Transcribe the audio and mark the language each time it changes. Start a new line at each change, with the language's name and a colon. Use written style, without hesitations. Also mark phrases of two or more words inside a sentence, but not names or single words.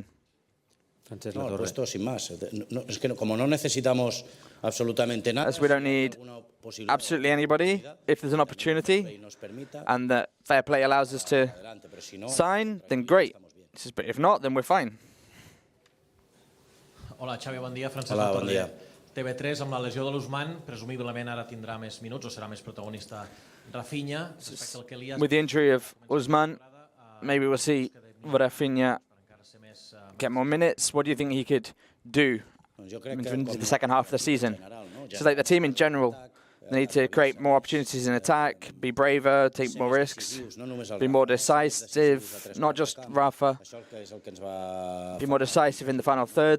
English: As we don't need absolutely anybody, if there's an opportunity and that fair play allows us to sign, then great. But if not, then we're fine.
Catalan: Hola, Xavi, bon dia. Francesc Hola, bon dia. TV3, amb la lesió de l'Usman, presumiblement ara tindrà més minuts o serà més protagonista Rafinha.
English: With the injury of Usman, maybe we'll see Rafinha get more minutes. What do you think he could do in the second half of the season? Just like the team in general, they need to create more opportunities in attack, be braver, take more risks, be more decisive, not just Rafa, be more decisive in the final third.